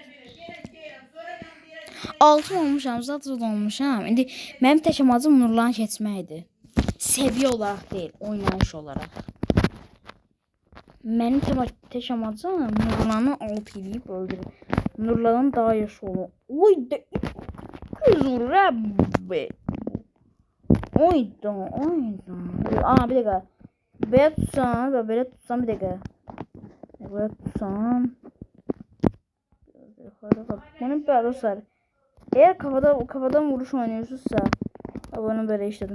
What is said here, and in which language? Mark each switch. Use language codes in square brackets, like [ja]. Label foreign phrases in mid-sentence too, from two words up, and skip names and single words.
[az] 6 olmuşam, zaten olmuşam. İndi mənim tək amacım Nurlan keçməkdir. Səviyyə olaraq deyil, oynayış olaraq. Mənim tək amacım Nurlanı alt edib öldürüm. Nurlanın daha yaşı olur. [tr] Oy da 200 vurur abi. Oyda. Aa bir dakika. Böyle tutsam bir dakika. Böyle tutsam. Bunun bir adı var. Eğer kafadan vuruş oynuyorsunuzsa bunu böyle işledim.